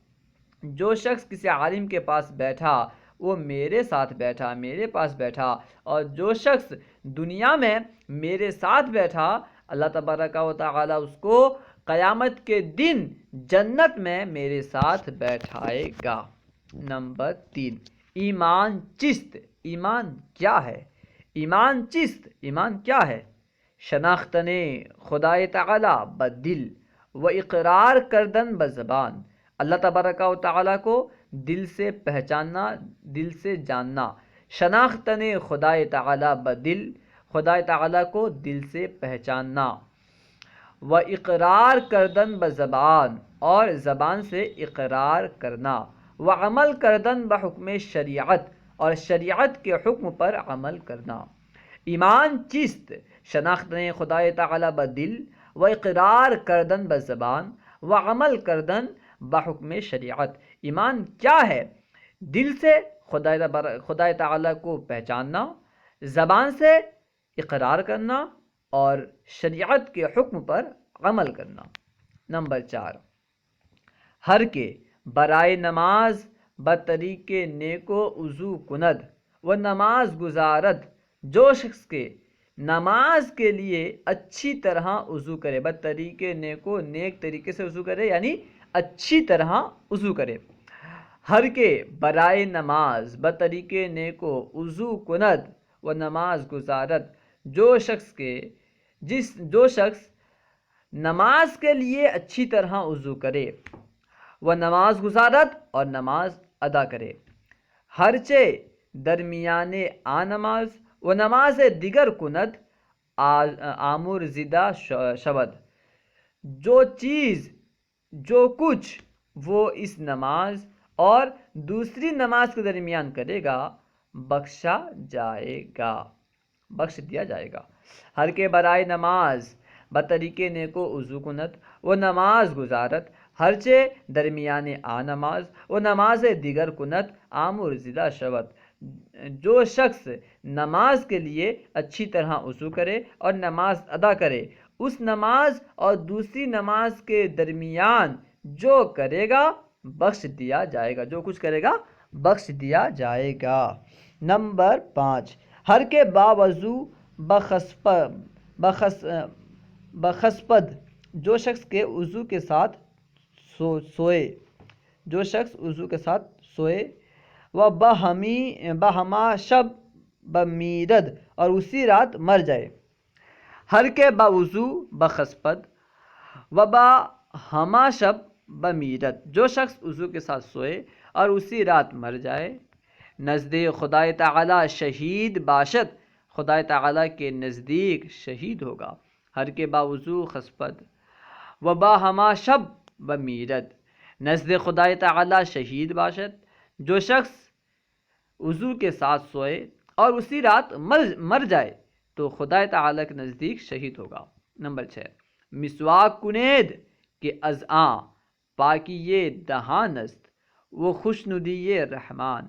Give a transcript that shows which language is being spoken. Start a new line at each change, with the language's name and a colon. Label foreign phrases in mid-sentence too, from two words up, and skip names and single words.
Urdu: جو شخص کسی عالم کے پاس بیٹھا، وہ میرے ساتھ بیٹھا، میرے پاس بیٹھا، اور جو شخص دنیا میں میرے ساتھ بیٹھا،
Arabic: اللہ تبارک و تعالی
Urdu: اس کو قیامت کے دن جنت میں میرے ساتھ بیٹھائے گا۔ نمبر 3،
Persian: ایمان چست،
Urdu: ایمان کیا ہے؟
Persian: ایمان چست،
Urdu: ایمان کیا ہے؟
Persian: شناختن خدای تعالی بدل و اقرار کردن بزبان،
Arabic: اللہ تبارک و تعالی
Urdu: کو دل سے پہچاننا، دل سے جاننا،
Persian: شناختن خدای تعالی بدل،
Urdu: خدای تعالی کو دل سے پہچاننا،
Persian: و اقرار کردن بزبان،
Urdu: اور زبان سے اقرار کرنا،
Persian: و عمل کردن بحکم شریعت،
Urdu: اور شریعت کے حکم پر عمل کرنا۔
Persian: ایمان چیست؟ شناختن خدای تعالی بدل، و اقرار کردن بزبان، و عمل کردن بحکم شریعت۔
Urdu: ایمان کیا ہے؟ دل سے خدای تعالی کو پہچاننا، زبان سے اقرار کرنا، اور شریعت کے حکم پر عمل کرنا۔
Persian: نمبر 4، ہر کے برائے نماز بطریق نیک و وضو کند و نماز گزارد،
Urdu: جو شخص کے نماز کے لیے اچھی طرح وضو کرے،
Persian: بطریق نیک و
Urdu: نیک طریقے سے وضو کرے یعنی اچھی طرح وضو کرے۔
Persian: ہر کے برائے نماز بطریق نیک و وضو کند و نماز گزارد،
Urdu: جو شخص نماز کے لیے اچھی طرح وضو کرے، وہ نماز گزارت اور نماز ادا کرے،
Persian: ہرچہ درمیان آ نماز و نماز دیگر کند آمر زدہ شود،
Urdu: جو کچھ وہ اس نماز اور دوسری نماز کے درمیان کرے گا بخش دیا جائے گا۔
Persian: ہر کے برائے نماز بطریق نیکو وضو کند و نماز گزارت، ہرچہ درمیان آ نماز و نماز دیگر کند آمر زدہ شود،
Urdu: جو شخص نماز کے لیے اچھی طرح وضو کرے اور نماز ادا کرے، اس نماز اور دوسری نماز کے درمیان جو کرے گا بخش دیا جائے گا، جو کچھ کرے گا بخش دیا جائے گا۔ نمبر 5،
Persian: ہر کے باوضو بخسپد،
Urdu: جو شخص کے وضو کے ساتھ سوئے،
Persian: و بہما شب بمیرد،
Urdu: اور اسی رات مر جائے۔
Persian: ہر کے باوضو بخسپد و بہما شب بمیرد،
Urdu: جو شخص وضو کے ساتھ سوئے اور اسی رات مر جائے،
Persian: نزد خدای تعالی شہید باشد،
Urdu: خدای تعالی کے نزدیک شہید ہوگا۔
Persian: ہر کے باوضو خسپد و بہما شب بمیرد، نزد خدای تعالی شہید باشد،
Urdu: جو شخص وضو کے ساتھ سوئے اور اسی رات مر جائے تو خدای تعالی کے نزدیک شہید ہوگا۔
Persian: نمبر 6، مسواک کنید کہ از آن پاکی دہان است وہ خوشنودی رحمان۔